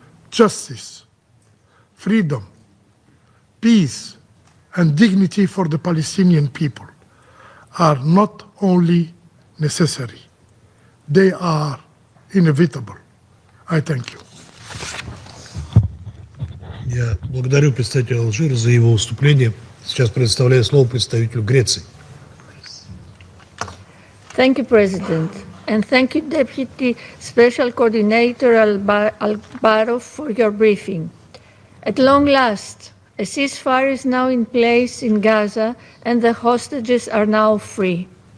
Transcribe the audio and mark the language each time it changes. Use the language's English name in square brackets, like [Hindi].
[English] Justice, freedom, peace, and dignity for the Palestinian people are not only necessary, they are inevitable. I thank you. [Russian] Я благодарю представителя Алжира за его выступление. Сейчас предоставляю слово представителю Греции. [English] Thank you, President. And thank you, Deputy Special Coordinator Albarov, for your briefing. At long last, a ceasefire is now in place in Gaza and the hostages are now free.